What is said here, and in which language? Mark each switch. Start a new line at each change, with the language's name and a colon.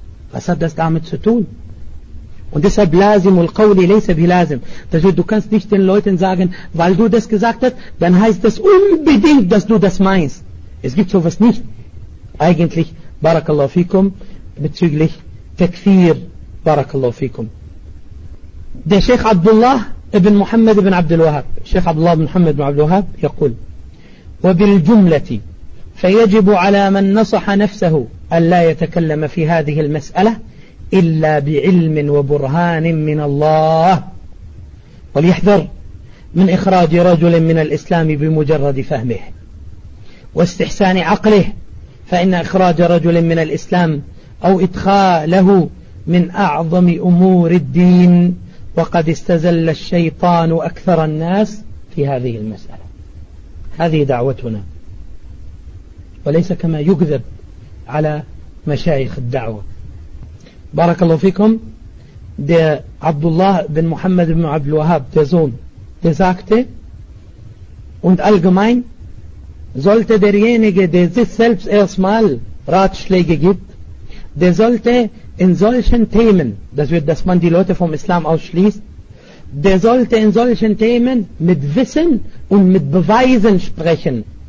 German: Was hat das damit zu tun? Und deshalb
Arabic: lazim ul qawli leysa bilazim.
German: Das heißt, du kannst nicht den Leuten sagen, weil du das gesagt hast, dann heißt das unbedingt, dass du das meinst. Es gibt sowas nicht eigentlich, barakallahu fikum, bezüglich Takfir, barakallahu fikum.
Arabic: Der Sheikh Abdullah ibn Muhammad ibn Abdul Wahhab, Sheikh Abdullah ibn Muhammad ibn Abdul Wahhab, يقول وبالجملة فيجب على من نصح نفسه أن لا يتكلم في هذه المسألة إلا بعلم وبرهان من الله وليحذر من إخراج رجل من الإسلام بمجرد فهمه واستحسان عقله، فإن إخراج رجل من الإسلام أو إدخاله من أعظم أمور الدين، وقد استزل الشيطان أكثر الناس في هذه المسألة. هذه دعوتنا، وليس كما يكذب على مشايخ الدعوة. بارك الله فيكم. ده عبد الله بن محمد بن عبد الوهاب تزون
German: der sagte, und allgemein sollte derjenige, der sich selbst erstmal Ratschläge gibt, der sollte in solchen Themen, das wird, dass man die Leute vom Islam ausschließt, der sollte in solchen Themen mit Wissen und mit Beweisen sprechen.